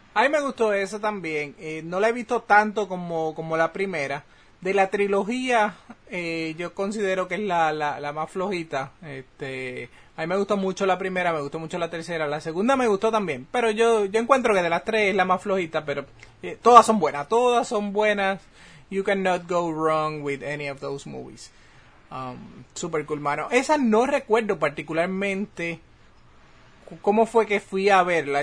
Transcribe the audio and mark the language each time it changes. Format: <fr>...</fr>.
<es>A mí me gustó esa también. No la he visto tanto como la primera. De la trilogía, yo considero que es la más flojita. A mí me gustó mucho la primera, me gustó mucho la tercera, la segunda me gustó también, pero yo encuentro que de las tres es la más flojita, pero todas son buenas.</es> <en>You cannot go wrong with any of those movies. Super cool, mano.</en> <es>Esa no recuerdo particularmente cómo fue que fui a verla.</es>